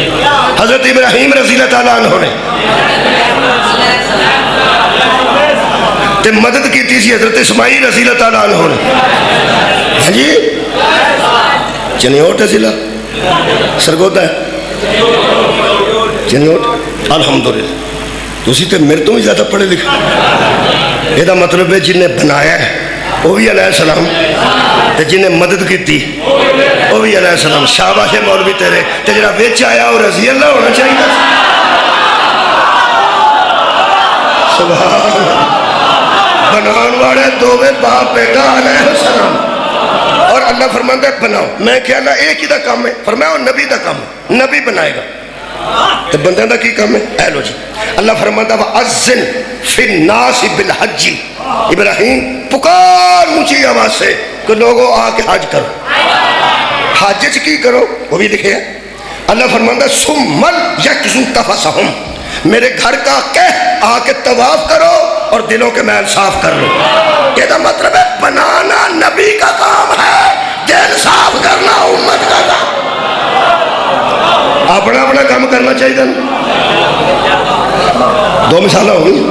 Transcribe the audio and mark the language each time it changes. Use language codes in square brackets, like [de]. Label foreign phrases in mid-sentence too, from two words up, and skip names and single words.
[ur] حضرت ابراہیم [ar] رضی اللہ تعالیٰ عنہ [ur] نے. تے مدد کی تھی حضرت اسماعیل [ar] رضی اللہ تعالیٰ عنہ [ur] نے. ہاں جی چنیوٹ ہے ضلع سرگودا ہے چنیوٹ. [pa] الحمدللہ تسی تے میرے تو بھی زیادہ پڑھے لکھے. [ur] یہ مطلب ہے جن نے بنایا ہے وہ بھی [ar] علیہ السلام، [ur] تے جنہیں مدد کی وہ بھی [ar] علیہ السلام۔ [pa] شاباش مولوی تیرے، تے جڑا وچ آیا وہ [ar] رضی اللہ [pa] ہونا چاہیے۔ [ar] سبحان اللہ۔ [pa] بنان والے دوویں باپ بیٹا [ar] علیہ السلام، [pa] اور اللہ فرماندا ہے بناؤ۔ میں کہا اللہ ایک ہی دا کام ہے؟ فرمایا وہ نبی دا کام ہے، نبی بنائے گا۔ تو بندے دا کی کام ہے؟ اے لو جی، اللہ فرماندا [ar] وَأَذِّن فِي النَّاسِ بِالْحَجِّ، [ur] ابراہیم پکار اونچی آواز سے کہ لوگوں آ کے حج کرو۔ [pa] حج چ کی کرو وہ بھی لکھے ہے۔ اللہ فرماندا [ar] ثُمَّ لْيَقْضُوا تَفَثَهُمْ، [ur] میرے گھر کا کہہ آ کے طواف کرو اور دلوں کے میل صاف کر لو۔ یہ دا مطلب ہے بنانا نبی کا کام ہے، دل صاف کرنا امت کا کام۔ اپنا اپنا کام کرنا چاہیے۔ دو مثالیں ہو گئی۔